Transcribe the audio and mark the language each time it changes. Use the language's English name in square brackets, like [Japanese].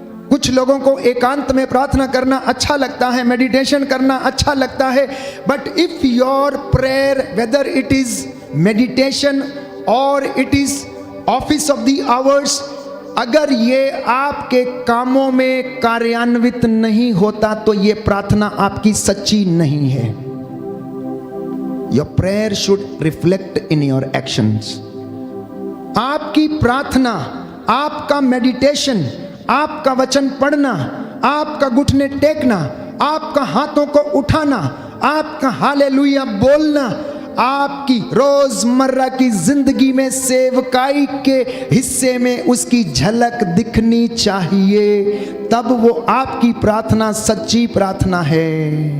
[Hindi] कुछ लोगों को एकांत में प्रार्थना करना अच्छा लगता है, मेडिटेशन करना अच्छा लगता है, [English] but if your prayer, whether it is meditation और it is office of the hours, [Hindi] अगर ये आपके कामों में कार्यान्वित नहीं होता तो ये प्रार्थना आपकी सच्ची नहीं है। [English] Your prayer should reflect in your actions. [Hindi] आपकी प्रार्थना, आपका मेडिटेशन, आपका वचन पढ़ना, आपका घुटने टेकना, आपका हाथों को उठाना, आपका हालेलुया बोलना, आपकी रोजमर्रा की जिंदगी में सेवकाई के हिस्से में उसकी झलक दिखनी चाहिए, तब वो आपकी प्रार्थना सच्ची प्रार्थना है।